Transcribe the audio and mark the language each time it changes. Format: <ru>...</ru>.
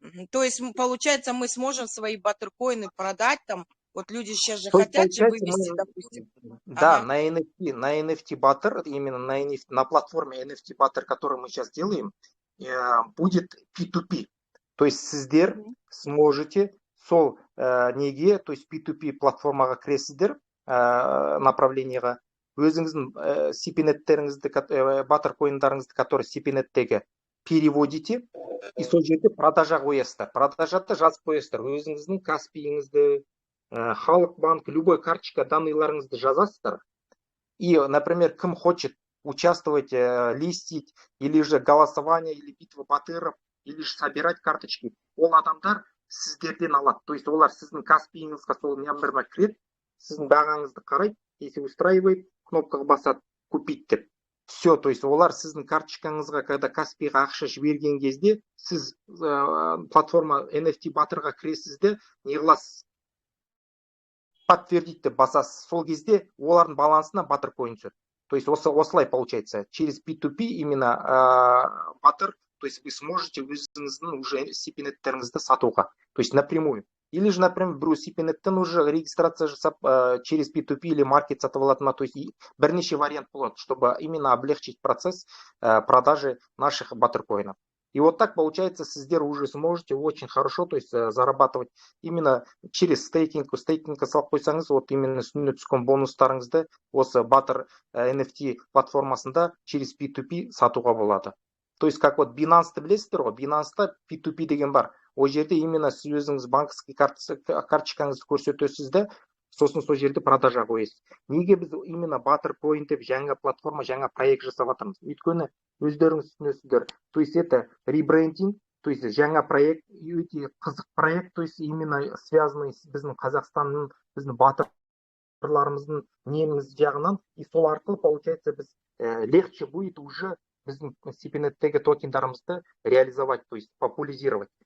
<ru>То есть, получается, мы сможем свои баттеркоины продать там. Вот люди сейчас же То есть, хотят же получается, вывести, допустим. да, Ага. на NFT Butter, именно на платформе NFT Butter, которую мы сейчас делаем, будет P2P.</ru> <kk>То есть сіздер сможете сол неге, то есть P2P платформаға кіресіздер направлениеға, өзіңіздің CPNetтеріңізді, Баттеркойндарыңызды,</kk> <ru>которые CPNеттегі переводите, и</ru> <kk>сол жерде продажа қоясыздар. Продажада жазып қоясыздар. Өзіңіздің Каспиіңізді, Халық банк, любой карточка данныйларыңызды жазасыздар.</kk> <ru>И, например, кім хочет участвовать, листить, или же голосование, или битва батыров, или же собирать карточки,</ru> <kk>ол адамдар сіздерден алады. То есть олар сіздің Каспиіңізға сол нөміріне кіреді, сіздің бағаңызды қарайды,</kk> <ru>если устраивает,</ru> <kk>кнопкаға басады, купить деп. Все, то есть олар сіздің карточкаңызға,</kk> <ru>когда</ru> <kk>Каспиға ақша жіберген кезде, сіз платформа NFT батырға кіресіз де, не қыласыз? Подтвердить деп басасыз. Сол кезде олардың балансына Баттеркойн түседі.</kk> <ru>То есть осылай получается. Через P2P именно Баттер, то есть вы сможете</ru> <kk>өзіңіздің уже CPNetтеріңізді сатуға.</kk> <ru>То есть напрямую. Или же, например, бір CPNеттен уже регистрация жасап через P2P или маркет сатып алатынына, то есть</ru> <kk>бірнеше вариант болады,</kk> <ru>чтобы именно облегчить процесс продажи наших Баттеркоинов. И вот так получается,</ru> <kk>сіздер</kk> <ru>уже сможете очень хорошо, то есть зарабатывать именно через стейкинг.</ru> <kk>Стейкингқа салып қойсаңыз,</kk> <ru>вот именно</ru> <kk>үстіне түскен бонустарыңызды осы Batter NFT платформасында</kk> <ru>через P2P</ru> <kk>сатуға болады. То есть как вот Binance'ты білесіздер ғой, Binance'та P2P деген бар. Ол жерде именно сіз өзіңіз банковский карточкаңызды көрсетесіз де, сосын сол жерде продажа қоясыз. Неге біз именно Баттеркойн деп жаңа платформа, жаңа проект жасап жатырмыз? Өйткені өздеріңіз түсінесіздер.</kk> <ru>То есть это ребрендинг, то есть</ru> <kk>жаңа проект, өте қызық проект,</kk> <ru>то есть именно связанный с</ru> <kk>біздің Қазақстанның, біздің батырларымыздың неміз жағынан,</kk> <ru>и сол арқылы получается біз легче будет уже біздің CPNеттегі токендарымызды реализовать, то есть популяризировать.</ru>